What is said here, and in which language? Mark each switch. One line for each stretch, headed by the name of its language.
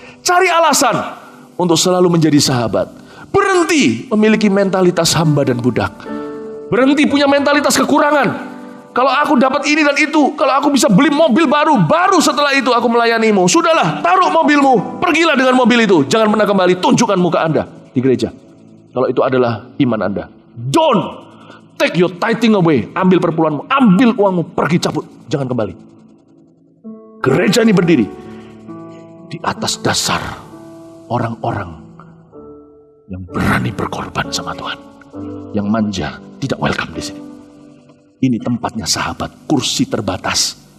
Indonesian: Cari alasan untuk selalu menjadi sahabat. Berhenti memiliki mentalitas hamba dan budak. Berhenti punya mentalitas kekurangan. Kalau aku dapat ini dan itu, kalau aku bisa beli mobil baru setelah itu aku melayanimu. Sudahlah, taruh mobilmu, pergilah dengan mobil itu. Jangan pernah kembali, tunjukkan muka Anda di gereja. Kalau itu adalah iman Anda.
English: Don't take your tithing away.
Indonesian: Ambil perpuluhanmu, ambil uangmu, pergi cabut. Jangan kembali. Gereja ini berdiri di atas dasar orang-orang yang berani berkorban sama Tuhan. Yang manja tidak welcome di sini. Ini tempatnya sahabat, kursi terbatas.